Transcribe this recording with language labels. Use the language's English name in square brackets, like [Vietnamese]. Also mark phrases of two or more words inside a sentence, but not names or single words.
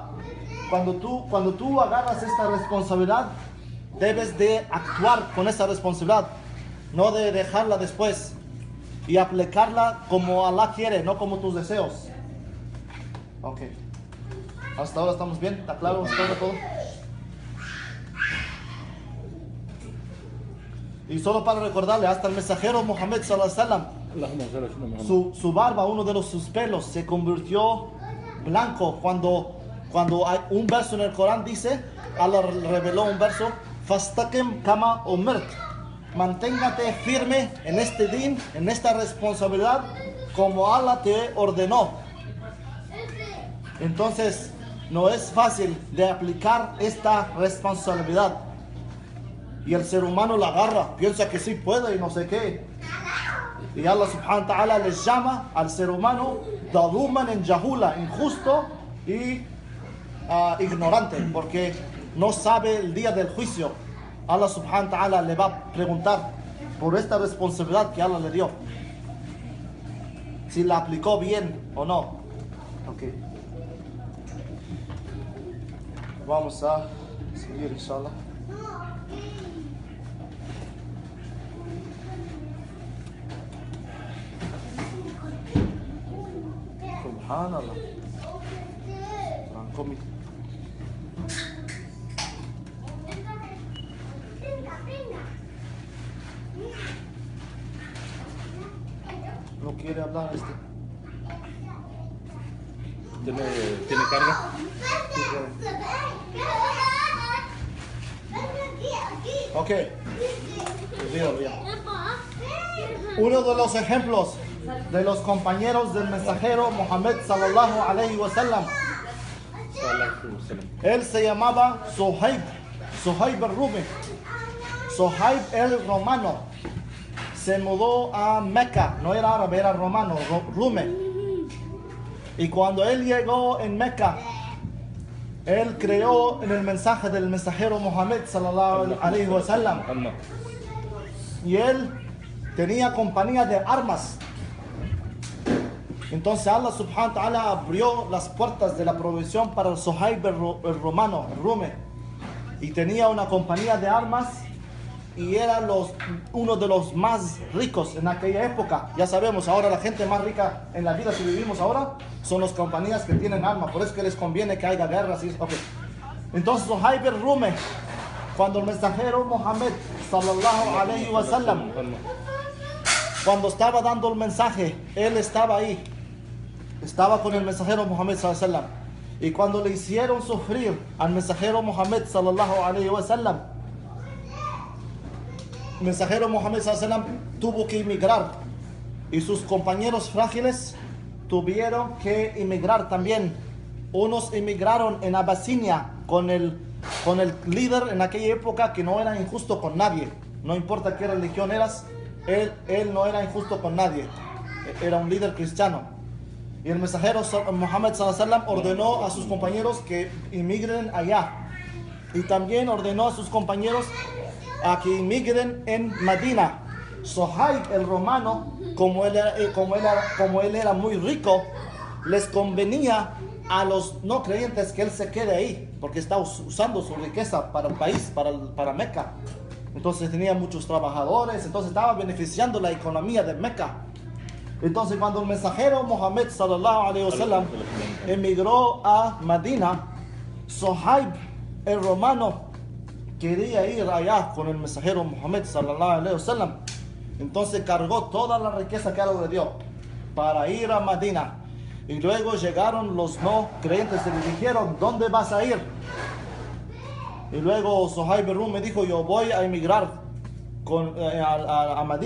[Spanish] Entonces cuando tú agarras esta responsabilidad, debes de actuar con esa responsabilidad, no de dejarla después y aplicarla como Allah quiere, no como tus deseos. Ok. Hasta ahora estamos bien, ¿está claro? ¿Está claro todo? Y solo para recordarle, hasta el mensajero Muhammad [Arabic] صلى الله عليه وسلم, [Spanish] su barba, uno de sus pelos, se convirtió blanco cuando hay un verso en el Corán dice, Allah reveló un verso, [Arabic] فاستقم كما أمرت, [Spanish] manténgate firme en este din, en esta responsabilidad, como Allah te ordenó. Entonces, no es fácil de aplicar esta responsabilidad. Y el ser humano la agarra, piensa que sí puede y no sé qué. Y [Arabic] الله سبحانه وتعالى [Spanish] les llama al ser humano daluman en jahula, injusto y ignorante, porque no sabe el día del juicio. [Arabic] الله سبحانه وتعالى [Spanish] le va a preguntar por esta responsabilidad que Allah le dio, si la aplicó bien o no. Ok. Vamos a seguir, inshallah. Subhanallah. No quiere hablar este. ¿Tiene carga? Ok. Uno de los ejemplos de los compañeros del mensajero Muhammad [Arabic] صلى الله عليه وسلم, [Spanish] él se llamaba Suhaib el-Rumi. Suhaib el Romano se mudó a Meca, no era árabe, era romano, Rume. Y cuando él llegó en Meca, él creó en el mensaje del mensajero Muhammad [Arabic] صلى الله عليه وسلم. [Spanish] Y él tenía compañía de armas. Entonces [Arabic] الله سبحانه وتعالى [Spanish] abrió las puertas de la provisión para el Suhaib el romano, el Rume. Y tenía una compañía de armas y era uno de los más ricos en aquella época. Ya sabemos, ahora la gente más rica en la vida que vivimos ahora son las compañías que tienen armas. Por eso que les conviene que haya guerras. Okay. Entonces Suhaib el Rume, cuando el mensajero Muhammad [Arabic] صلى الله عليه وسلم, [Spanish] cuando estaba dando el mensaje, él estaba ahí. Estaba con el mensajero Muhammad [Arabic] صلى الله عليه وسلم. [Spanish] Y cuando le hicieron sufrir al mensajero Muhammad [Arabic] صلى الله عليه وسلم, [Spanish] el mensajero Muhammad [Arabic] صلى الله عليه وسلم [Spanish] tuvo que emigrar. Y sus compañeros frágiles tuvieron que emigrar también. Unos emigraron en Abasinia con el líder en aquella época que no era injusto con nadie. No importa qué religión eras, él no era injusto con nadie. Era un líder cristiano. Y el mensajero Muhammad [Arabic] صلى الله عليه وسلم [Spanish] ordenó a sus compañeros que emigren allá. Y también ordenó a sus compañeros a que emigren en Medina. Suhaib el romano, como él era muy rico, les convenía a los no creyentes que él se quede ahí, porque estaba usando su riqueza para el país, para Meca. Entonces tenía muchos trabajadores, entonces estaba beneficiando la economía de Meca. Entonces cuando el mensajero Muhammad [Arabic] صلى الله عليه وسلم [Spanish] emigró a Medina, Suhaib el romano quería ir allá con el mensajero Muhammad [Arabic] صلى الله عليه وسلم. [Spanish] Entonces cargó toda la riqueza que Allah le dio para ir a Medina. Y luego llegaron los no creyentes y le dijeron, ¿dónde vas a ir? Y luego Suhaib el Rumi dijo, yo voy a emigrar a Medina.